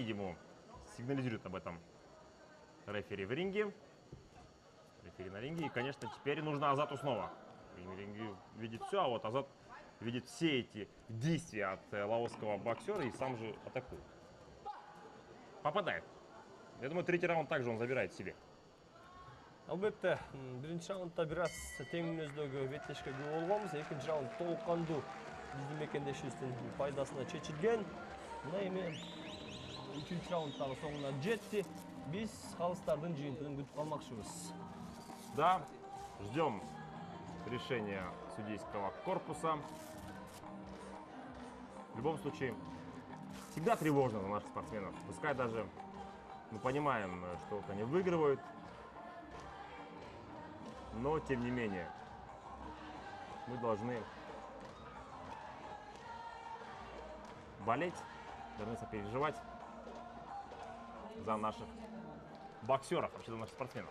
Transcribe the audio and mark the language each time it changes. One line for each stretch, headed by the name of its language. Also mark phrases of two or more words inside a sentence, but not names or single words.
Russian: Ему сигнализирует об этом рефери в ринге. Рефери на ринге. И, конечно, теперь нужно Азату снова. Ринге видит все, а вот Азат видит все эти действия от лаосского боксера и сам же атакует. Попадает. Я думаю, третий раунд также он забирает себе.
Kyrgyz: Албетте, биринчи раундда бир аз тең мүнөздөгү беттешке күбө болгонбуз. Экинчи раунд толук кандуу биздин мекендешибиздин пайдасына чечилген. Мына эми үчүнчү раунд дагы соңуна жетти. Биз калыстардын жыйынтыгын күтүп калмакчыбыз.
Russian: Да, ждем решения судейского корпуса. В любом случае, всегда тревожно за наших спортсменов. Пускай даже мы понимаем, что вот они выигрывают, но тем не менее мы должны болеть, должны сопереживать за наших боксеров, вообще за наших спортсменов.